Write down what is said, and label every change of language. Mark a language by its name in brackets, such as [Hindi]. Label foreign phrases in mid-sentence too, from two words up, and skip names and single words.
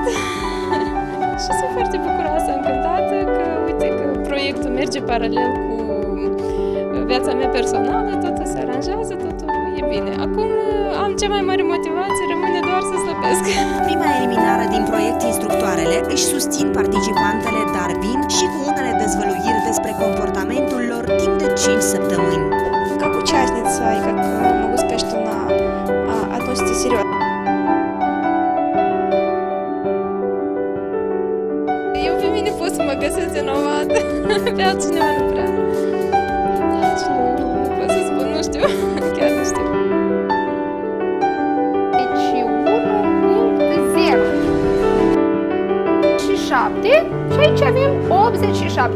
[Romanian] Și sunt foarte bucuroasă, încântată că, uite, că proiectul merge paralel cu viața mea personală, totul se aranjează, totul e bine. Acum am cea mai mare motivație, rămâne doar să slăbesc. Prima eliminare din proiect, instructoarele își susțin participantele, dar vin și cu unele dezvăluiri despre comportamentul lor timp de 5 săptămâни. [Russian] Как участница и как могу сказать, что она относится серьезно. [Romanian] Eu pe mine pot să mă găsesc vinovată, pe altcineva nu prea. Nici nu pot să spun, nu știu, chiar nu știu. Deci 1.0 și 7 și aici avem 87.